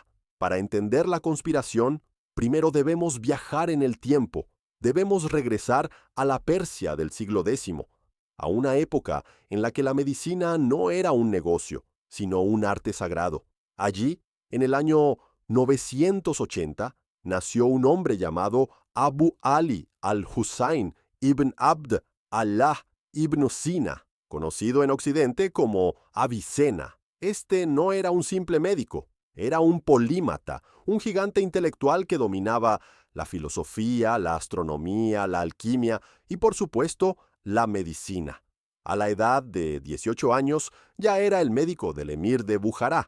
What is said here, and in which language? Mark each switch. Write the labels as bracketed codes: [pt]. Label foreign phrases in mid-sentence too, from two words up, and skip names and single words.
[es] Para entender la conspiración, primero debemos viajar en el tiempo. Debemos regresar a la Persia del siglo X, a una época en la que la medicina no era un negocio, sino un arte sagrado. Allí, en el año 980, nació un hombre llamado Abu Ali al-Husayn ibn Abd Allah ibn Sina, conocido en Occidente como Avicena. Este no era un simple médico, era un polímata, un gigante intelectual que dominaba la filosofía, la astronomía, la alquimia y, por supuesto, la medicina. A la edad de 18 años ya era el médico del emir de Bujará.